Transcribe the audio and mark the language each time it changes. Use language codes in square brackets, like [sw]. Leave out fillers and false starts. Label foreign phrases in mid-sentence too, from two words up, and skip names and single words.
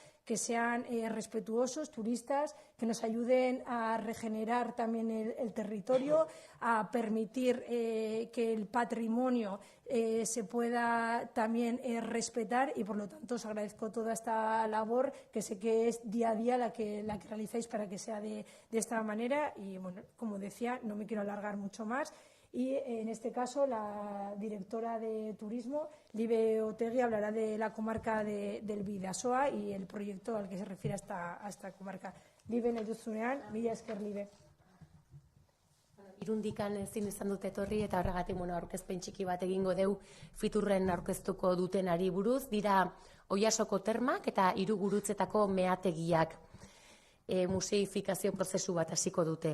[es] que sean respetuosos, turistas, que nos ayuden a regenerar también el territorio, a permitir que el patrimonio se pueda también respetar y, por lo tanto, os agradezco toda esta labor que sé que es día a día la que realizáis para que sea de esta manera y, bueno, como decía, no me quiero alargar mucho más. Y en este caso la directora de turismo, Libe Otegi, hablará de la comarca del Bidasoa y el proyecto al que se refiere a esta comarca. [eu] Libe, nahi duzunean, mila esker, Libe. Irundikan ezin izan dute etorri eta horregatik aurkezpen txiki bat egingo deu Fiturren aurkeztuko dutenari buruz, dira Oiasoko termak eta hiru gurutzetako meategiak museifikazio prozesu bat hasiko dute.